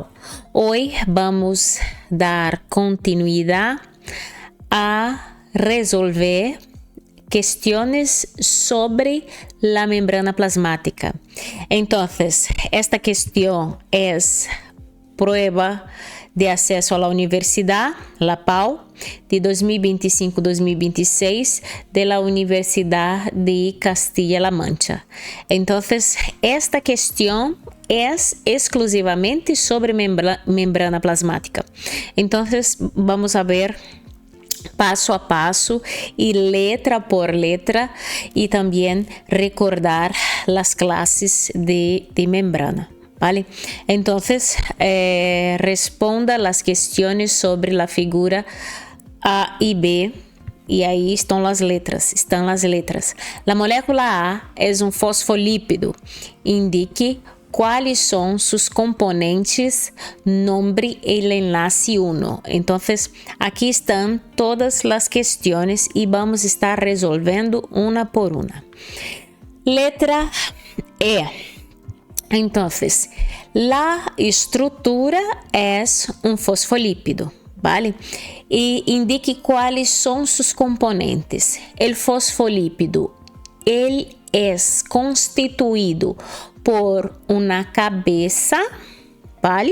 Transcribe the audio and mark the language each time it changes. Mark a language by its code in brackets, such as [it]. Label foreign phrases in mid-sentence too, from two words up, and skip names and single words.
[es] Hoy vamos a dar continuidad a resolver cuestiones sobre la membrana plasmática. Entonces, esta cuestión es prueba de [pt] acesso à universidade, [es] la PAU, de 2025-2026, de la Universidad de Castilla-La Mancha. [pt] Entonces, esta questão é exclusivamente sobre membrana plasmática. [es] Entonces, vamos a ver paso a paso y letra por letra y también recordar las clases de membrana. ¿Vale? Entonces, responda las cuestiones sobre la figura A y B. [pt] E aí estão as letras. [es] La molécula A [pt] é um fosfolípido. Indique quais são seus componentes, [es] nombre el enlace 1. [pt] Então, aqui estão todas as questões e vamos estar resolvendo uma por uma. Letra E. [es] Entonces, la estructura es un fosfolípido, ¿vale? Y indique cuáles son sus componentes. El fosfolípido, él es constituido por una cabeza, ¿vale?